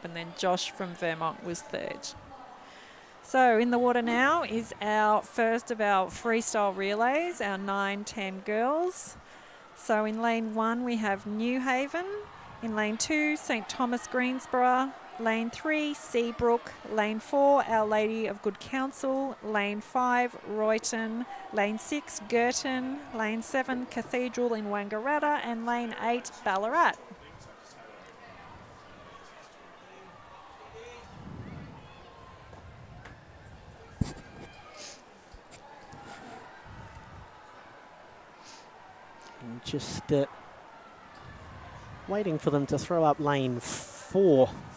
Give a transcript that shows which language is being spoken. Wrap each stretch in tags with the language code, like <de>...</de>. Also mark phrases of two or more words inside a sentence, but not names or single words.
<en>And then Josh from Vermont was third. So in the water now is our first of our freestyle relays, our 9-10 girls. So in lane 1 we have New Haven. In lane 2, St Thomas Greensborough. Lane 3, Seabrook. Lane 4, Our Lady of Good Counsel. Lane 5, Royton. Lane 6, Girton. Lane 7, Cathedral in Wangaratta. And lane 8, Ballarat. Just waiting for them to throw up lane 4.</en>